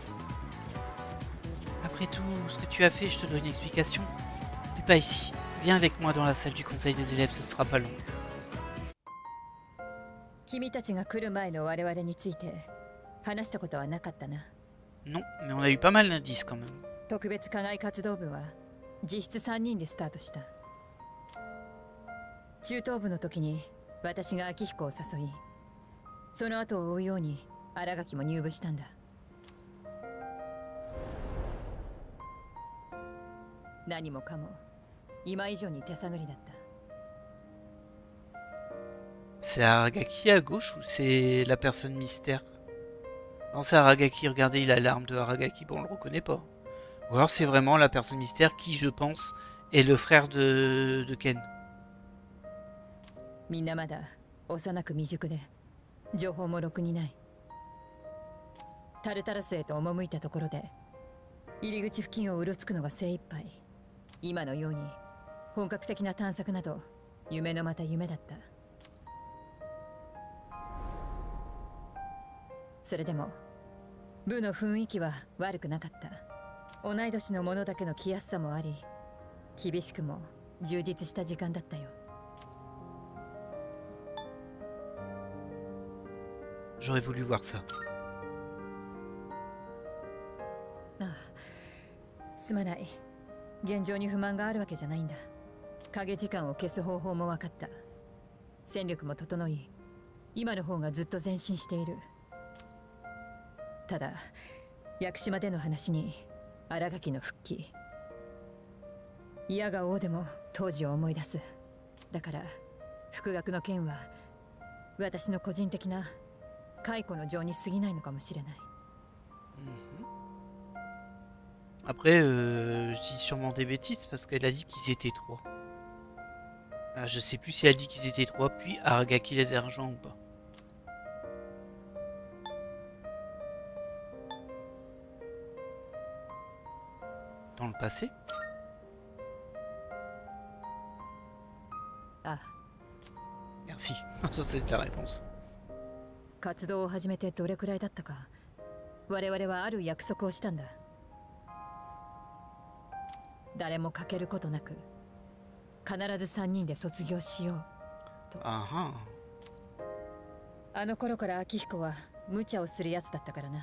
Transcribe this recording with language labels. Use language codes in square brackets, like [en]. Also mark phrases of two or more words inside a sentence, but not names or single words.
[fr] Après tout ce que tu as fait, je te donne une explication. Mais pas ici. Viens avec moi dans la salle du conseil des élèves, ce sera pas long. Non, mais on a eu pas mal d'indices quand même. [ja] 特別課外活動部は実質3人でスタートした。中等部の時に私が秋彦を誘い、その後を追うように新垣も入部したんだ。何もかも今以上に手探りだった。 [fr] C'est Aragaki à gauche ou c'est la personne mystère? Non, c'est Aragaki, regardez, il a l'arme de Aragaki, bon, on le reconnaît pas. Ou alors c'est vraiment la personne mystère qui, je pense, est le frère de Ken. [ja] みんなまだ幼く未熟で情報もろくにない。タルタラスへと赴いたところで入り口付近をうろつくのが精一杯。今のように本格的な探索など夢のまた夢だった。それでも部の雰囲気は悪くなかった。同い年の者だけの気安さもあり、厳しくも充実した時間だったよ。 [fr] J'aurais voulu voir ça. [ja] ああ、すまない。現状に不満があるわけじゃないんだ。影時間を消す方法も分かった。戦力も整い、今の方がずっと前進している。ただ、屋久島での話に新垣の復帰。嫌が王でも当時を思い出す。だから、復学の件は私の個人的な解雇の情に過ぎないのかもしれない。 [fr] Après, je dis sûrement des bêtises parce qu'elle a dit qu'ils étaient 3. Ah, je sais plus si elle a dit qu'ils étaient 3, puis Aragaki les a rejoints ou pas. Dans le passé? Ah. Merci, ça c'est la réponse. [ja] 活動を始めてどれくらいだったか、我々はある約束をしたんだ。誰も欠けることなく、必ず3人で卒業しようと。あの頃から秋彦は無茶をするやつだったからな。